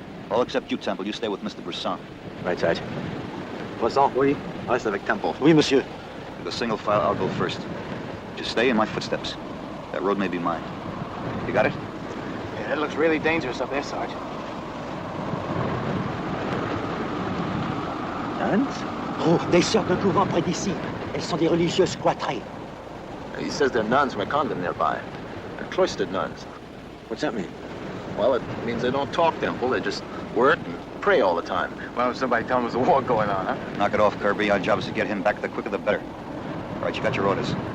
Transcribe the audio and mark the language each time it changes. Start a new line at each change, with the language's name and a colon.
English: All except you, Temple. You stay with Mr. Brisson. Right, Sarge. Brisson?
French: Oui. Reste avec Temple. Oui, monsieur.
English: With a single file, I'll go first. Just stay in my footsteps. That road may be mine. You got it? Yeah, it looks really dangerous up there, Sarge. Nuns?
French: Oh, des sœurs d'un couvent près d'ici. Elles sont des religieuses cloîtrées.
English: He says they're nuns from a convent nearby. They're cloistered nuns. What's that mean? Well, it means they don't talk, Temple. They just work and pray all the time. Well, somebody tell him there's a war going on, huh? Knock it off, Kirby. Our job is to get him back. The quicker, the better. All right, you got your orders.